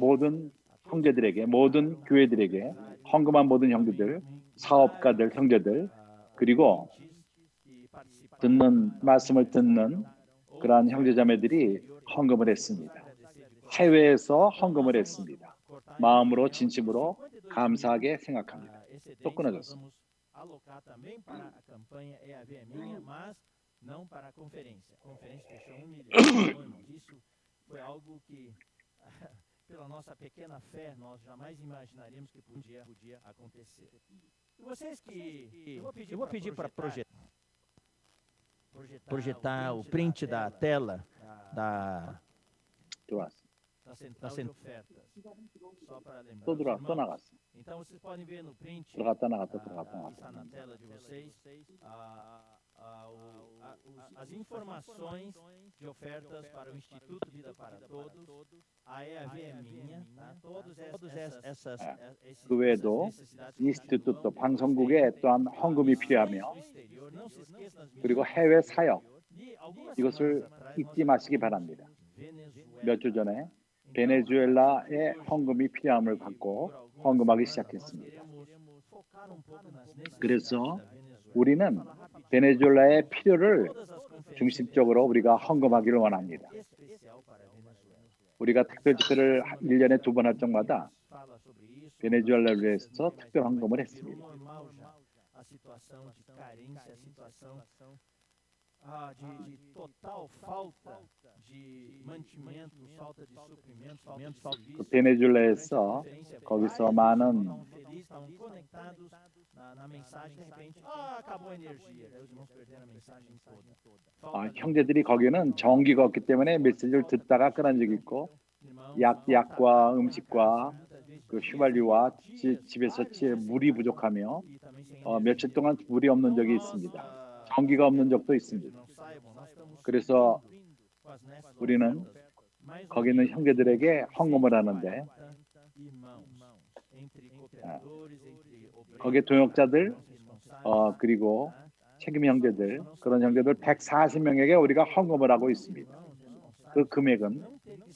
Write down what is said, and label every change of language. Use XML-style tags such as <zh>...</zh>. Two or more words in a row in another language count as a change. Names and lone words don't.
<ko>모든 형제들에게, 모든 교회들에게, 헌금한 모든 형제들, 사업가들, 형제들, 그리고 말씀을 듣는 그러한 형제자매들이 헌금을 했습니다. 해외에서 헌금을 했습니다. 마음으로 진심으로 감사하게 생각합니다. 또 끊어졌어.</ko> <pt>Alocar também para a campanha EAV Minha, mas não para a conferência. A conferência fechou 1 milhão. Isso foi algo que, pela nossa pequena fé, nós jamais imaginaríamos que podia acontecer. E vocês que... Eu vou pedir para projetar o print da tela da central de ofertas. Só para lembrar.</pt> <ko>또 나갔어.</ko> <pt>Então vocês podem ver no print,</pt> <ko>들어갔다</ko> <pt>está na tela de vocês, as informações de ofertas para o Instituto Vida para Todos, a EAV é minha, tá? Todas essas</pt> <ko>그 외에도 인스티튜트 방송국에 또한 헌금이 필요하며 그리고 해외 사역 이것을 잊지 마시기 바랍니다. 몇 주 전에 베네수엘라의 헌금이 필요함을 갖고 헌금하기 시작했습니다. 그래서 우리는 베네수엘라의 필요를 중심적으로 우리가 헌금하기를 원합니다. 우리가 특별 집회를 1년에 2번 할 적마다 베네수엘라를 위해서 특별 헌금을 했습니다.</ko> <pt>de total falta de mantimentos, falta de suprimentos, falta de serviços.</pt> <ko>베네수엘라에서 거기서 많은</ko> <pt>estavam conectados na mensagem, de repente, acabou a energia. Daí os irmãos perderam a mensagem toda.</pt> <ko>형제들이 거기는 전기가 없기 때문에 메시지를 듣다가 끊은 적이 있고 약과 음식과 그 휘발유와 집에서 물이 부족하며 며칠 동안 물이 없는 적이 있습니다. 전기가 없는 적도 있습니다. 그래서 우리는 거기 있는 형제들에게 헌금을 하는데 거기에 동역자들 그리고 책임 형제들 그런 형제들 140명에게 우리가 헌금을 하고 있습니다.</ko>